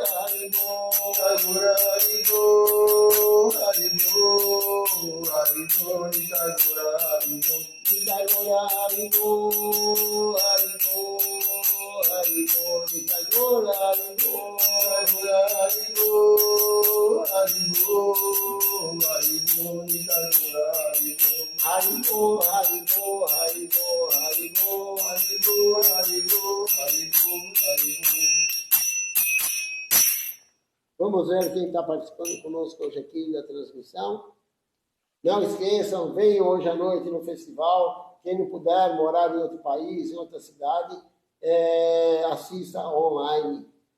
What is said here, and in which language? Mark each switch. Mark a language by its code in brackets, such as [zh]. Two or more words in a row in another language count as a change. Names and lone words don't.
[pt] Haribo Gora Haribo Haribo Haribo Nita Gora Haribo Nita Gora Haribo Haribo Haribo Nita Gora Haribo Gora Haribo Haribo Haribo Nita Gora Haribo Haribo Haribo Haribo Haribo Haribo Haribo Haribo Haribo. Vamos ver quem está participando conosco hoje aqui da transmissão. Não esqueçam, venham hoje à noite no festival. Quem não puder morar em outro país, em outra cidade, assista online.